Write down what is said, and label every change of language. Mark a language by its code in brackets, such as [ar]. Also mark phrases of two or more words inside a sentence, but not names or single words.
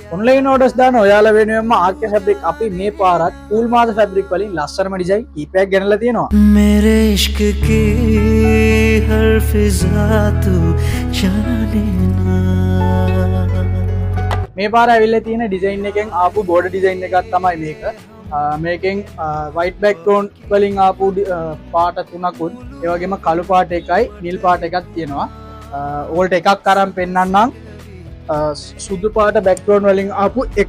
[en] online orders [si] දාන ඔයාලා වෙනුවෙන්ම ආර්කේ ෆැබ්‍රික් අපි මේ පාරත් කූල් මාද ෆැබ්‍රික් වලින් ලස්සනම ඩිසයින් කීපයක් ගෙනලා තියෙනවා. [hi] मेरे इश्क की हर फिजा तू जाने ना. [si] මේ පාර ඇවිල්ලා තියෙන ඩිසයින් එකෙන් ආපු [en] border design [si] එකක් තමයි මේක. මේකෙන් [en] white background [si] වලින් ආපු පාට තුනකුත් ඒ වගේම කළු පාට එකයි නිල් පාට එකක් තියෙනවා. ඕල්ට එකක් අරන් පෙන්නන්නම්. සුදු පාට බෑක්ග්‍රවුන්ඩ් වලින් ආපු එකක්.